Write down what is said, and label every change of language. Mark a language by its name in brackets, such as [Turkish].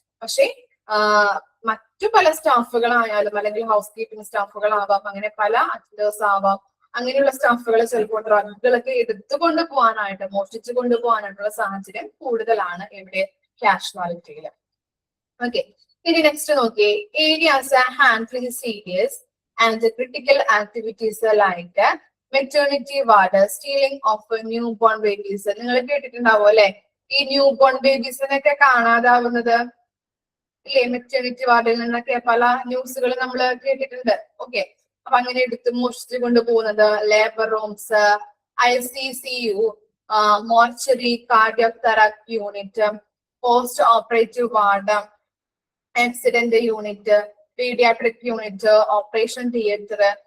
[Malayalam] പക്ഷെ മറ്റു പല സ്റ്റാഫുകളായാലും അല്ലെങ്കിൽ ഹൗസ് കീപ്പിംഗ് സ്റ്റാഫുകളാവാം, അങ്ങനെ പല അറ്റൻഡേഴ്സ് ആവാം, അങ്ങനെയുള്ള സ്റ്റാഫുകൾ ചിലപ്പോൾ ഡ്രഗുകളൊക്കെ എടുത്തുകൊണ്ട് പോകാനായിട്ട്, മോഷ്ടിച്ചു കൊണ്ടുപോകാനായിട്ടുള്ള സാഹചര്യം കൂടുതലാണ് ഇവിടെ കാഷ്വാലിറ്റിയിൽ. ഓക്കെ, ഇനി നെക്സ്റ്റ് നോക്കിയേ, [English] Areas handling serious and the critical activities like maternity ward, stealing of newborn babies. [Malayalam] നിങ്ങൾ കേട്ടിട്ടുണ്ടാവും അല്ലെ ഈ ന്യൂ ബോൺ ബേബീസിനൊക്കെ കാണാതാവുന്നത് ഇല്ലേ? മെറ്റേണിറ്റി വാർഡിൽ നിന്നൊക്കെ പല ന്യൂസുകൾ നമ്മൾ കേട്ടിട്ടുണ്ട്. [English] okay, [Malayalam] അപ്പൊ അങ്ങനെ എടുത്ത് മോഷ്ടിച്ചു കൊണ്ടുപോകുന്നത് [English] Labour rooms, ICCU, mortuary, cardiac therapy unit, post operative ward, accident unit, paediatric unit, operation theatre.